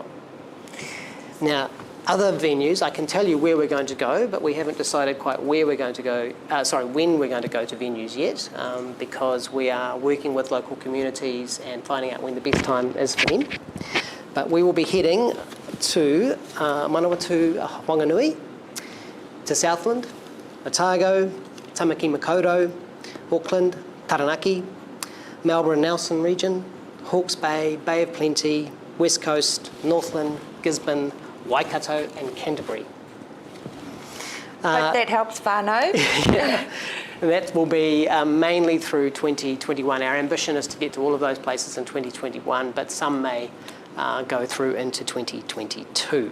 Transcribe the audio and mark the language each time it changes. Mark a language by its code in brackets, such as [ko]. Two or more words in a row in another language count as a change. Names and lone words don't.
[en] Now, other venues, I can tell you where we're going to go, but we haven't decided quite where we're going to go, when we're going to go to venues yet, because we are working with local communities and finding out when the best time is for them. But we will be heading to Manawatu Whanganui, to Southland, Otago, Tamaki Makaurau, Auckland, Taranaki, Melbourne Nelson region, Hawke's Bay, Bay of Plenty, West Coast, Northland, Gisborne, Waikato and Canterbury. Hope that helps whānau. Yeah. And that will be mainly through 2021. Our ambition is to get to all of those places in 2021, but some may go through into 2022.